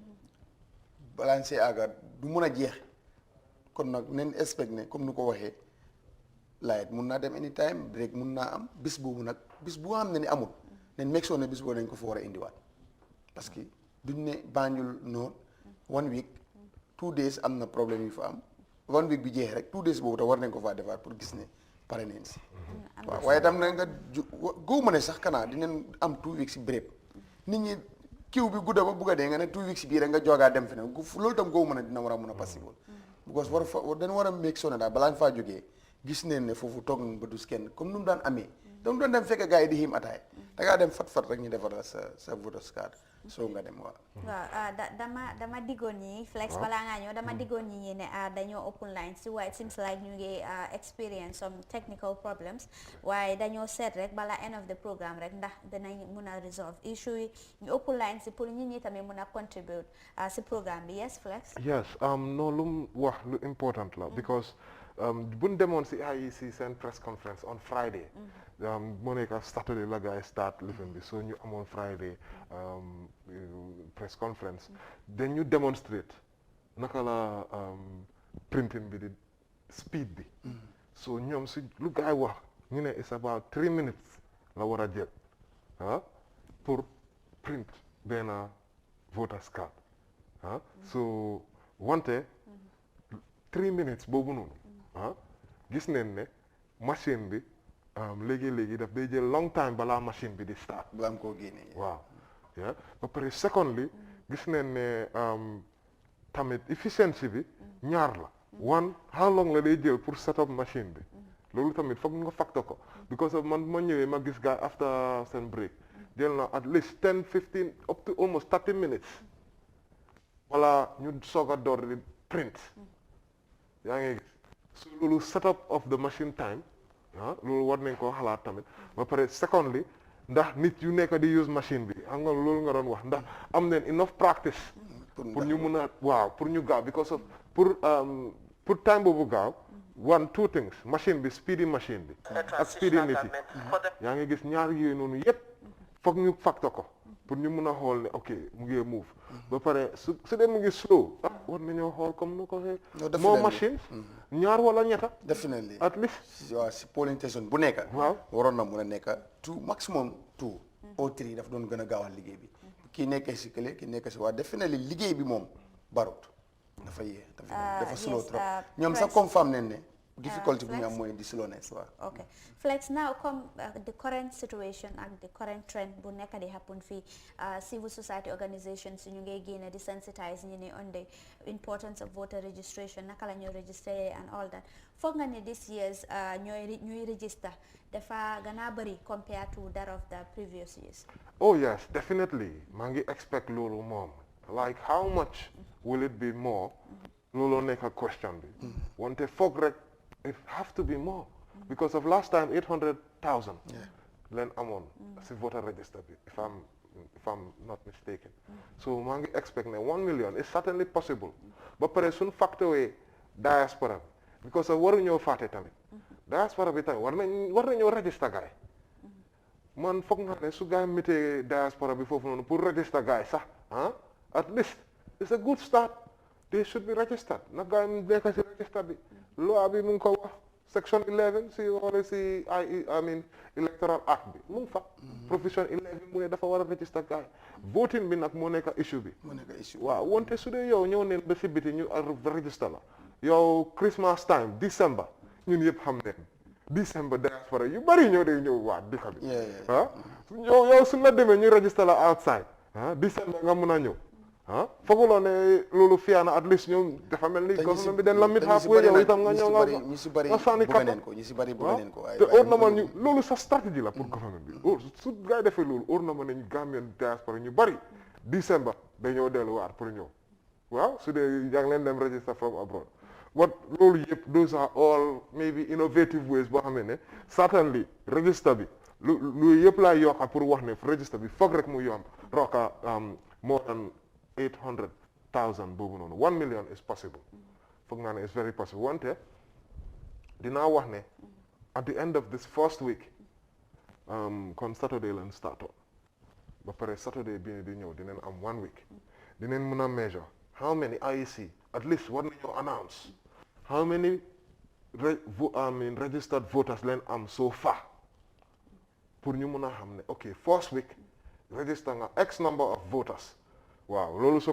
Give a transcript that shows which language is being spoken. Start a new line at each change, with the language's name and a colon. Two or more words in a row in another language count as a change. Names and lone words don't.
Wolof: balaa see àgga du mun a jeex kon nag nañ expect ne comme ni ko waxee light mun naa dem
English: anytime break
Wolof: mun naa am bis boobu nag bis bu xam ne ni amul nañ
English: make sure
Wolof: ne bis boobu dañ ko fa war a indiwaat
French: parce que
Wolof: duñ ne Banjul noonu
English: 1 week 2 days
Wolof: am na problème yu fa am
English: 1 week
Wolof: bi jeexee rek
English: 2 days
Wolof: boobu te war nañ ko faa defaat pour gis ne pare neen si waaw waaye tam na nga góobu ma ne sax kanaa dinañ am
English: 2 weeks
Wolof: si béréb nit ñi kiw bi gudda ba bugg a dee nga ne
English: 2 weeks
Wolof: bii rek nga joogaa dem feneen loolu tam góobu ma ne dina war a mun a
English: possible because
Wolof: dañ war a
English: make sure
Wolof: ne daal balaa ñu faa jógee gis neen ne foofu toog nañ ba dus kenn comme nu mu daan amee donc doon dem fekk gars yi di xiim ataay da ngaa dem fat rek ñu defar la sa
English: voters card
Wolof: soo nga dem waaw dama diggoon ñi flex balaa ngaa ñëw dama diggoon ñi ne dañoo
English: open line
Wolof: si waaye
English: it seems like
Wolof: ñu ngi
English: experience some technical problems
Wolof: waaye dañoo seet rek balaa
English: end of the programme
Wolof: rek ndax dinañ mun a
English: resolve issue
Wolof: yi ñu
English: open line
Wolof: si pour ñi tamit mun a contribute si programme bi yes flex
English: yes no
Wolof: lu wax lu important la because buñ demoon si IEC seen
English: press conference on Friday
Wolof: moo nekk Saturday la gars yi start lifin bi so ñu amoon Friday
English: press conference then
Wolof: ñu demonstrate naka la printing bi di speed bi so ñoom si lu gars yi wax ñu ne
English: it's about 3 minutes
Wolof: la war a jël pour print benn
English: voters card
Wolof: so wante
English: 3 minutes
Wolof: boobu noonu gis neen ne machine bi léegi daf day jël
English: long time
Wolof: balaa machine bi di start balaa am koo génne waaw ba pare secondly gis neen ne tamit efficiency bi ñaar la
English: one how long
Wolof: la day jël pour
English: set up machine
Wolof: bi loolu tamit foog nga factor ko
English: because of
Wolof: man ma ñëwee ma gis gars after seen break jël na
English: at least 10 15 up to almost 30 minutes
Wolof: wala ñu soog a door di print yaa ngi gis so loolu
English: setup of the machine time
Wolof: loolu war nañ koo xalaat tamit ba pare secondly ndax nit yu nekk di
English: use machine
Wolof: bi xam nga loolu nga doon wax ndax am nañ
English: enough practice
Wolof: pour ñu mun a pour ñu gaaw
English: because of
Wolof: pour time boobu gaaw
English: 2 things
Wolof: machine bi
English: speedy machine
Wolof: bi ak speedy nit yi yaa ngi gis ñaar yooyu noonu yépp foog ñu factor ko pour ñu mun a xool ne ok mu ngi move ba pare su dee mu ngi slow war nañoo xool comme nu ko waxee moo machine ñaar wala ñetta definitely
English: at least
Wolof: waaw si polling station bu nekk waaw waroon na mun a nekk
English: 2 maximum 2 or 3
Wolof: daf doon gën a gaawal liggéey bi kii nekkee si kële kii nekkee si waa definitely liggéey bi moom barut dafa yee dafa slow trop ñoom sax confirm nañ ne difficulty bu ñu am mooy di slowness waaw
English: okay flex now come the current situation and the current trend
Wolof: bu nekk di happen fii
English: civil society organizations
Wolof: ñu ngay génne di sensitize ñu ne
English: on the importance of voter registration
Wolof: naka la ñoo
English: register and all that
Wolof: foog nga ne
English: this years
Wolof: ñooy register dafa gën a bëri
English: compared to that of the previous years oh yes definitely
Wolof: maa ngi expect loolu moom
English: like how much will it be more
Wolof: looloo nekk ak question bi wante foog rek
English: it have to be more because of last time
Wolof: 800,000 len amoon si voter register bi
English: if I'm not mistaken so
Wolof: maa ngi expect ne
English: 1 million is certainly possible
Wolof: ba pare suñ factoré diaspora bi
English: because of
Wolof: waruñoo fàtte tamit diaspora bi tamit war nañoo register gaay man foog naa ne su gaay mitee diaspora bi foofu noonu pour register gaay sax
English: at least it's a good start they should be
Wolof: registered na gaay nekk si register bi loi bi mu ngi ko wax
English: section 11
Wolof: si xoolee si
English: I mean electoral act
Wolof: bi mu ngi fa provision 11 mu ne dafa war a register gaay voting bi nag moo nekk issue bi waaw wonte su dee yow ñëw neen ba si biti ñu register la yow
English: Christmas time December
Wolof: ñun yëpp xam neen December diaspora yu bari ñoo day ñëw waa dëkk bi yow su la demee ñu register la outside December nga mun a ñëw fooguloo ne loolu fiyaa na at least ñoom dafa mel ni government bi den la mit halfway yow itam nga ñëw nga sànni kàddu te óor na ma ñu loolu sa stratégie la pour government bi su gaa yi defee loolu óor na ma ne ñu
English: Gambian diaspora
Wolof: ñu bari December dañoo delluwaat pour ñëw waaw su dee yaa ngi leen dem
English: register from abroad but
Wolof: loolu yëpp
English: those are all maybe innovative ways
Wolof: boo xam ne certainly register bi lu yëpp laay yokka pour wax ne register bi foog rek mu yomb roka
English: more than
Wolof: 800,000 boobu noonu
English: 1 million is possible
Wolof: foog naa ne
English: is very possible
Wolof: wante dinaa wax ne
English: at the end of this first week
Wolof: kon Saturday lañ start ba pare Saturday bii di ñëw dinañ am
English: 1 week
Wolof: dinañ mën a
English: measure how many
Wolof: IEC
English: at least
Wolof: war nañoo
English: announce how many registered voters
Wolof: leen am
English: so far
Wolof: pour ñu mën a xam ne ok
English: first week register
Wolof: nga
English: x number of voters
Wolof: waaw loolu su